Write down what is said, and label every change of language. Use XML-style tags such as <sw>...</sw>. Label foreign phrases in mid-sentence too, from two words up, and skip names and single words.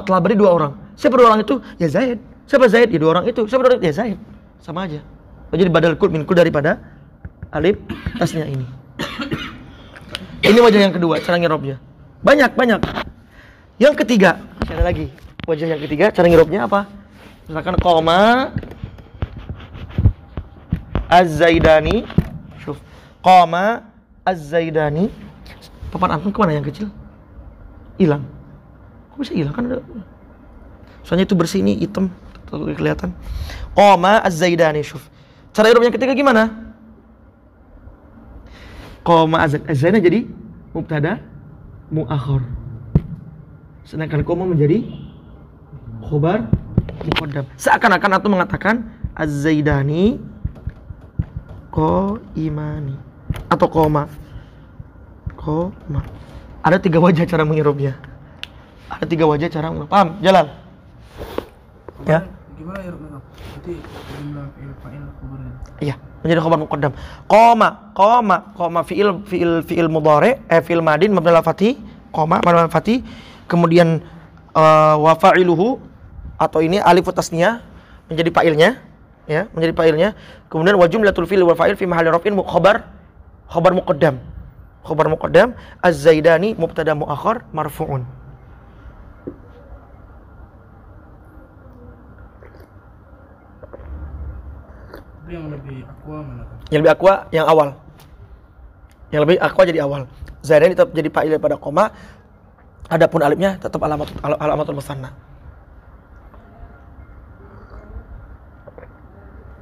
<id>Telah beri dua orang. Siapa dua orang itu? Ya Zaid. Siapa Zaid? Ya dua orang itu. Siapa dua orang? Ya Zaid. Sama aja. Jadi</id> <ar>بدل كل من كل</ar> <id>daripada alif tasnya ini. Ini wajah yang kedua, cara ngirobnya. Banyak. Yang ketiga, ada lagi. Wajah yang ketiga, cara ngirobnya apa?</id> <ar>Misalkan قام الزيدان. شوف. قام الزيدان.</ar> <id>Papan antum kemana yang kecil? Hilang. Kok bisa hilang? Kan ada. Soalnya itu bersih, ini hitam, kelihatan.</id> <ar>قام الزيدان. شوف.</ar> <id>Cara ngirobnya ketiga gimana?</id> <ar>قام الزيدان</ar> <id>jadi</id> <ar>مبتدأ مؤخر.</ar> <id>Sedangkan koma menjadi</id> <ar>خبر مقدم.</ar> <id>Seakan-akan antum mengatakan</id> <ar>الزيدان قائمان</ar> <id>atau koma. Ada tiga wajah cara mengirobnya. Ada tiga wajah cara mengirobnya. Paham? Jalal? Ya. Gimana i'rabnya? Berarti jumlah fa'il khobarnya. Iya, menjadi</id> <ar>خبر مقدم. قام فعل مضارع، فعل ماض مبني على الفتح، قام مبني على الفتح.</ar> <id>Kemudian</id> <ar>وفاعله,</ar> <id>atau ini</id> <ar>ألف التثنية</ar> <id>menjadi fa'ilnya, ya, menjadi fa'ilnya.</id> <ar>Kemudian وجملة الفعل والفاعل في محل رفع خبر مقدم. خبر مقدم الزيدان مبتدأ مؤخر مرفوع.</ar> <id>Yang lebih aqua mana? Yang lebih aqua yang awal. Yang lebih aqua jadi awal. Zaidani tetap jadi fa'il daripada koma. Adapun alifnya tetap</id> <ar>علامة المثنى.</ar>